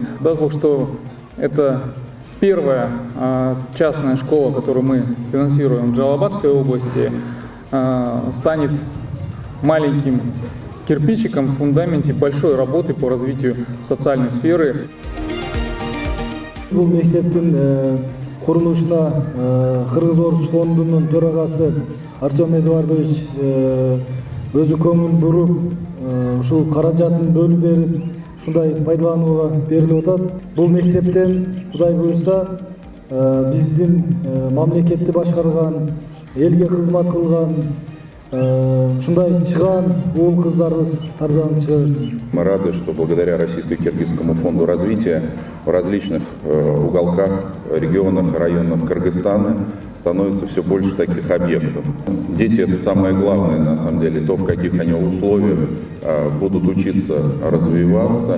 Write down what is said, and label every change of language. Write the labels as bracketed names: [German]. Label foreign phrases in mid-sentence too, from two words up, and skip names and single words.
[Russian] Даст Бог, что это первая частная школа, которую мы финансируем в Джалалабадской области, станет маленьким кирпичиком в фундаменте большой работы по развитию социальной сферы. [Kyrgyz] Курулушуна Кыргыз-Орус фондунун төрагасы Артем Эдуардович өзү көңүл буруп, ушул каражатын бөлүп берип, ушундай пайдаланууга берилип атат. Бул мектептен Кудай буйрса биздин мамлекетти башкарган, элге кызмат кылган, ушундай чыган уул кыздарыбыз тарбияланып чыга берсин. [Russian] Мы рады, что благодаря Российско-Киргизскому фонду развития в различных уголках, регионах, районах Кыргызстана становится все больше таких объектов. Дети — это самое главное, на самом деле, то, в каких они условиях будут учиться развиваться.